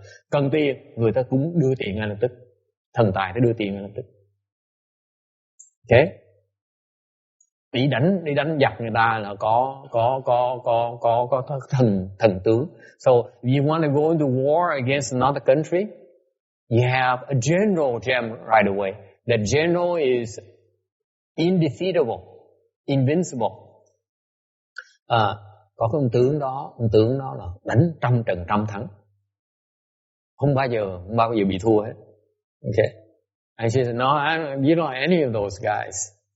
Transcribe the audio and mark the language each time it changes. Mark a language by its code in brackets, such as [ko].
[vi] Cần tiền, người ta cũng đưa tiền ngay lập tức. Thần tài ta đưa tiền ngay lập tức. Okay? Đi đánh giặc người ta là có thần tướng. [en] So if you want to go into war against another country, you have a general gem right away. That general is indefeatable, invincible. [vi] Có cái ông tướng đó là đánh trăm trận trăm thắng, không bao giờ bị thua hết. [en] Okay. And she said, no, you don't have any of those guys.